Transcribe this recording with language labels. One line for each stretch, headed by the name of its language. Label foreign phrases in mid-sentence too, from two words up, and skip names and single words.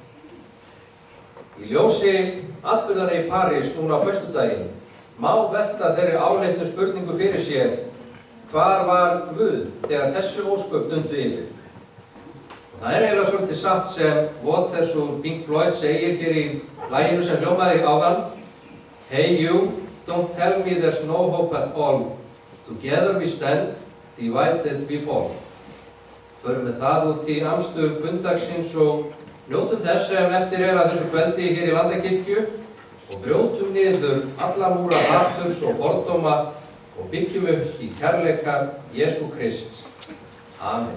Icelandic: Í ljósi atburðanna í París núna á föstudaginn má velta þeirri áleitnu spurningu fyrir sér: hvar var Guð þegar þessi ósköp dundu yfir? Og það er eiginlega svolítið satt sem Waters úr Pink Floyd segir hér í laginu sem hljómaði áðan:
English: Hey you, don't tell me there's no hope at all. Together we stand, divided we fall.
Icelandic: Förum við það út í amstu pundagsins og njótum þess sem eftir að þessu kvöldi hér í Landakirkju og brjótum niður alla múra haturs og fordóma og byggjum upp í kærleika Jesú Krist. Amen.